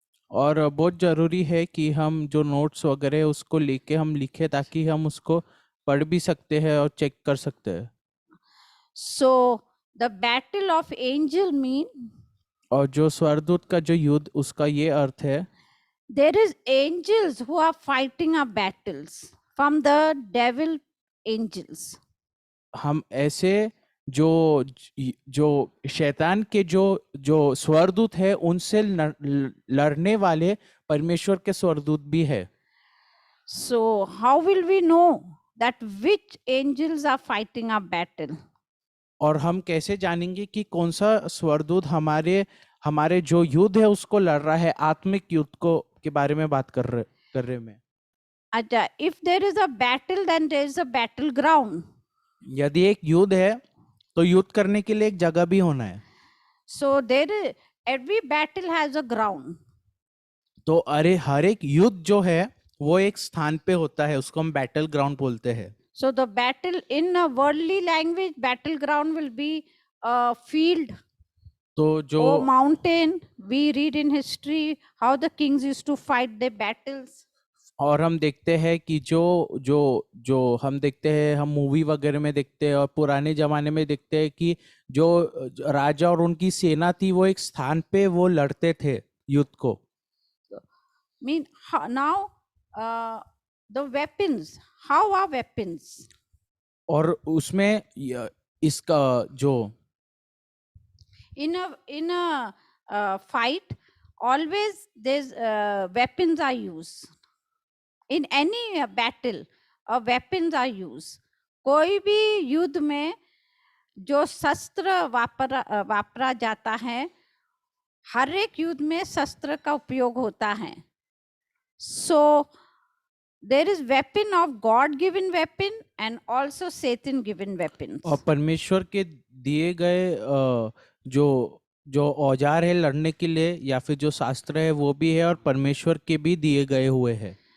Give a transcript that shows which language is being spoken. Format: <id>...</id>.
<hi>और बहुत ज़रूरी है कि हम जो नोट्स वगैरह उसको लेके हम लिखे ताकि हम उसको पढ़ भी सकते हैं और चेक कर सकते हैं.</hi> <en>So the battle of angel mean</en> <hi>और जो स्वर्गदूत का जो युद्ध उसका ये अर्थ है.</hi> <en>there is angels who are fighting our battles from the devil angels.</en> <hi>हम ऐसे जो शैतान के जो स्वर्गदूत है उनसे लड़ने वाले परमेश्वर के स्वर्गदूत भी है.</hi> <en>So how will we know that which angels are fighting our battle?</en> <hi>और हम कैसे जानेंगे कि कौन सा स्वर्गदूत हमारे जो युद्ध है उसको लड़ रहा है. आत्मिक युद्ध के बारे में बात कर रहे में.</hi> <en>अच्छा, if there is a battle, then there is a battleground.</en> <hi>यदि एक युद्ध है तो युद्ध करने के लिए एक जगह भी होना है.</hi> <en>So every battle has a ground.</en> <hi>तो हर एक युद्ध जो है वो एक स्थान पे होता है, उसको हम बैटल ग्राउंड बोलते हैं.</hi> <en>So the battle in a worldly language, battleground will be a field.</en> <hi>तो जो</hi> <en>or mountain. We read in history how the kings used to fight their battles.</en> <hi>और हम देखते हैं कि जो हम देखते हैं, हम मूवी वगैरह में देखते हैं और पुराने जमाने में देखते हैं कि जो राजा और उनकी सेना थी वो एक स्थान पे वो लड़ते थे युद्ध को.</hi> <en>Now the weapons, how are weapons?</en> <hi>और उसमें इसका जो</hi> <en>in a fight, always there's weapons are used. In any battle, weapons are used.</en> <hi>कोई भी युद्ध में जो शस्त्र वापरा जाता है, हर एक युद्ध में शस्त्र का उपयोग होता है.</hi> <en>So there is weapon of God given weapon and also Satan given weapons.</en> <hi>और परमेश्वर के दिए गए जो जो औजार है लड़ने के लिए या फिर जो शास्त्र है वो भी है, और परमेश्वर के भी दिए गए हुए हैं.</hi>